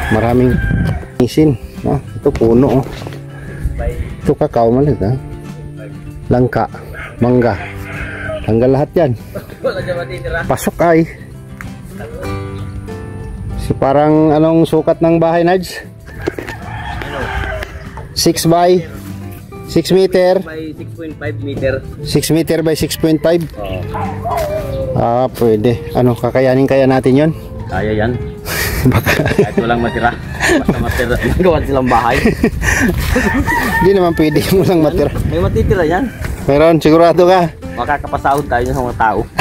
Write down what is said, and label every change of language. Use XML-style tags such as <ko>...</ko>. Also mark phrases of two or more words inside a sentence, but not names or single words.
<tl>Maraming isin, no? Ito puno oh. Ito kakao malit ha. Langka, mangga. Tanggal lahat yan. Wala dyan matitira. Pasok ay. So, parang anong sukat ng bahay, Nads?</tl> <en>6 by 6 meter. By 6.5 meter. 6 meter by 6.5.</en> <tl>Oo. Ah, pwede. Ano, kakayanin kaya natin yon? Kaya yan. Baka Kahit walang matira. Basta matira. Gawan silang bahay. hindi naman pwede mo lang matira. May matitira yan. Meron, sigurado ka. Makakapasahod tayo sa mga tao.</tl>